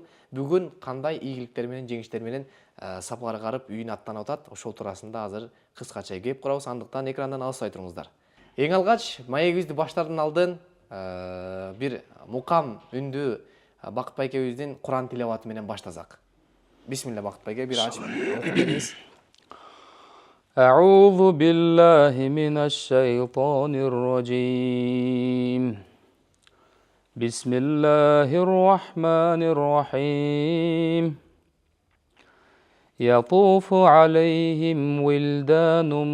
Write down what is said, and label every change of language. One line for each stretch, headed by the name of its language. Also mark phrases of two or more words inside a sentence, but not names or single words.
Kyrgyz: Бүгүн кандай ийгиликтер менен, жеңиштер менен сапарга карып үйүнө аттанып атат? Ошол туурасында азыр кыскача кеп курабыз, андыктан экрандан алыспай туруңуздар. Эң алгач маегибизди баштардан алдын бир мукам үндүү Бакыт байкебиздин Куран тилаваты менен баштасак. Бисмилла, Бакыт байке, бир ачып окуп бериңиз.
Arabic: أعوذ بالله من الشيطان الرجيم بسم الله الرحمن الرحيم يطوف عليهم ولدان